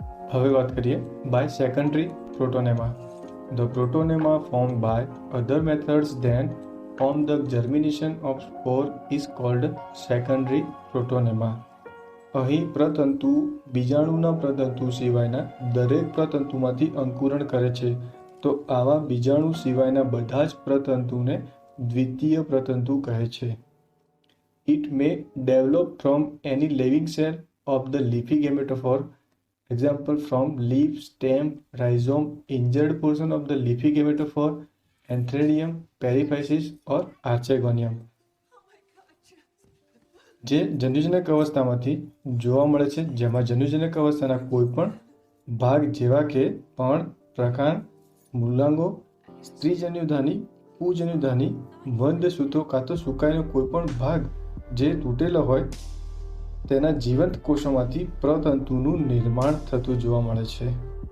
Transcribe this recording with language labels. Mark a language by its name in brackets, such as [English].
[Gujarati] હવે વાત કરીએ [English] By secondary protonema. The protonema form by other methods than form the germination of spore is called secondary protonema. [Gujarati] અહીં પ્રતંતુ બીજાણુના પ્રતંતુ સિવાયના દરેક પ્રતંતુમાંથી અંકુરણ કરે છે, તો આવા બીજાણુ સિવાયના બધા જ પ્રતંતુને દ્વિતીય પ્રતંતુ કહે છે. [English] It may develop from any living cell of the leafy gametophore, example from leaf, stem, rhizome, injured portion of the leafy gametophore, antheridium, periphysis or archegonium. [Gujarati] જે જન્યુજનક અવસ્થામાંથી જોવા મળે છે, જેમાં જન્યુજનક અવસ્થાના કોઈ પણ ભાગ જેવા કે પર્ણ, પ્રકાંડ, મૂલાંગો, સ્ત્રીજન્યુધાની, પુજન્યુધાની, વંધસૂત્રો કાં તો સુકાઈનો કોઈ પણ ભાગ જે તૂટેલો હોય તેના જીવંત કોષોમાંથી પ્રતંતુનું નિર્માણ થતું જોવા મળે છે.